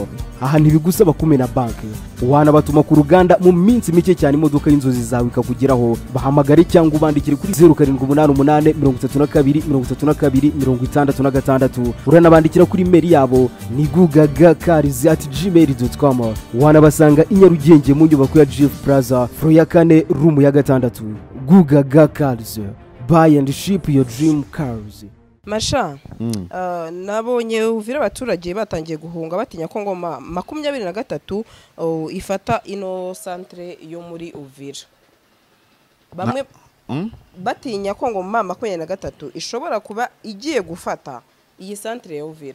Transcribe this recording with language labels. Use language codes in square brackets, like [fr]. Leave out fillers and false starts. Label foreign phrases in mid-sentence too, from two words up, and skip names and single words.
[rw] Aha ntibigusaba kumena banki wanabatuma ku ruganda mu minsi mike cyane imodoka y'inzozi zawe ikakugeraho. Bahamagare cyangwa ubandikire kuri 0788323266 uranabandikira kuri mail yabo ni gugagacars@gmail.com. Wanabasanga i Nyarugenge mu nyubako ya GF Plaza floor ya 4 room ya 6. [en] Gugaga Cars, buy and ship your dream cars. [rw] Masha, nabonye Uvira abaturage batangiye guhunga batinya ko Ngoma 23 ifata ino centre yo muri Uvira. Bamwe batinya ko Ngoma 23 ishobora kuba igiye gufata iyi centre ya Uvira.